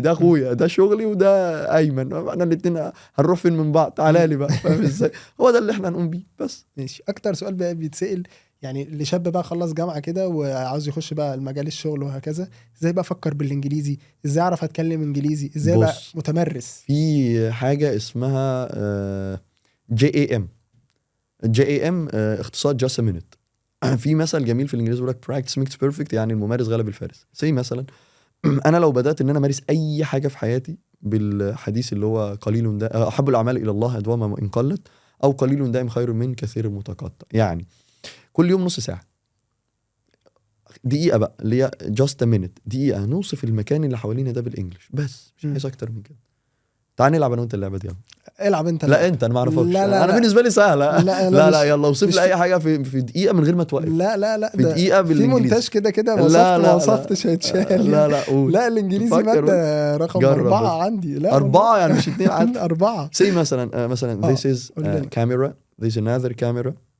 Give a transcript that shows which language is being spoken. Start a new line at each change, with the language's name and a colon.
Arabic: ده اخويا، ده شغلي، وده ايمن. احنا الاثنين هنروح فين من بعض؟ تعالى لي بقى، فاهم ازاي؟ هو ده اللي احنا هنقوم بيه بس. ماشي. اكتر سؤال بقى بيتسأل يعني اللي شاب بقى خلص جامعة كده وعاوز يخش بقى المجال الشغل وهكذا، ازاي بقى افكر بالانجليزي؟ ازاي اعرف اتكلم انجليزي؟ ازاي بقى متمرس؟ في حاجة اسمها JAM.
English: JAM اختصار just a minute.
Arabic: في مثل جميل في الانجليزي بيقول لك
English: practice makes perfect،
Arabic: يعني الممارس غلب الفارس. زي مثلا انا لو بدأت ان انا امارس اي حاجة في حياتي بالحديث اللي هو قليل ده احب الاعمال الى الله ادوما ان قلت، او قليل دائم خير من كثير متقطع. يعني كل يوم نص ساعة، دقيقة بقى اللي هي just a minute، دقيقة نوصف المكان اللي حوالينا ده بالانجلش بس، مش عايز اكتر من كده. تعال نلعب انا وانت اللعبة دي. العب انت. لا انت انا ما اعرفكش. لا انا بالنسبة لي سهلة. لا يلا اوصف لي اي حاجة في دقيقة من غير ما توقف. لا في دقيقة بالانجليزي. في مونتاج كده ما وصفتش هيتشال. لا قول. لا الانجليزي مادة رقم 4 عندي. لا 4 يعني مش 2 عندي. 4. زي مثلا
English: this is camera, this is another camera.